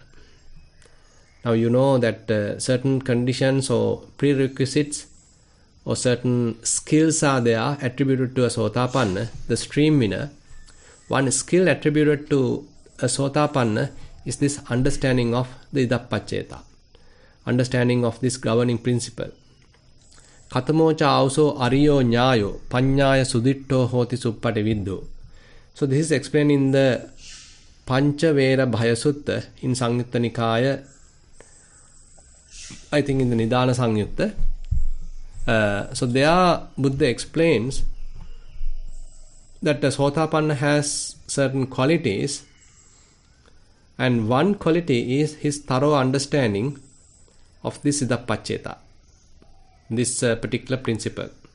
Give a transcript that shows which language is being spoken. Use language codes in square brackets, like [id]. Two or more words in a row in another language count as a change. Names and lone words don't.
[en] Now, you know that certain conditions or prerequisites or certain skills are there attributed to a Sotapanna, the stream winner. One skill attributed to a Sotapanna is this understanding of the Idappaccheta, understanding of this governing principle. [pi] Katamocha auso ariyo nyayo panyaya suditto hoti suppati viddho. [en] So this is explained in the Panchavera Bhaya Sutta in Samyutta Nikaya, I think in the Nidana Samyutta. So there Buddha explains that the Sotapanna has certain qualities, and one quality is his thorough understanding of this Idappaccheta, this particular principle.